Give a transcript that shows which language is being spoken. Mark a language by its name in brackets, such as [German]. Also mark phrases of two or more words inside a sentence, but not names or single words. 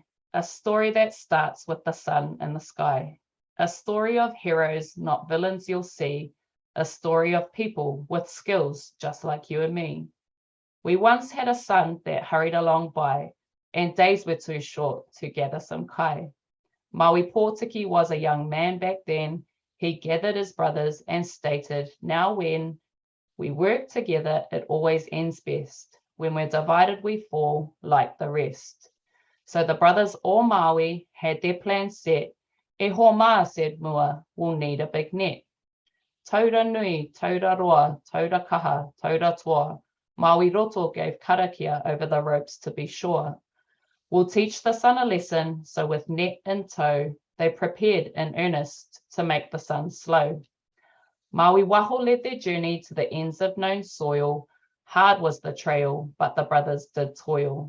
[English] A story that starts with the sun in the sky. A story of heroes, not villains, you'll see. A story of people with skills just like you and me. We once had a sun that hurried along by, and days were too short to gather some kai. Maui Pōtiki was a young man back then. He gathered his brothers and stated, now when we work together, it always ends best. When we're divided, we fall like the rest. So the brothers, all Maui, had their plans set. [Māori] E hoa maa, [English] said Mua, we'll need a big net. [Māori] Taura nui, taura roa, taura kaha, taura toa. [English] Maui roto gave karakia over the ropes to be sure. We'll teach the sun a lesson, so with net in tow, they prepared in earnest to make the sun slow. Maui Waho led their journey to the ends of known soil. Hard was the trail, but the brothers did toil.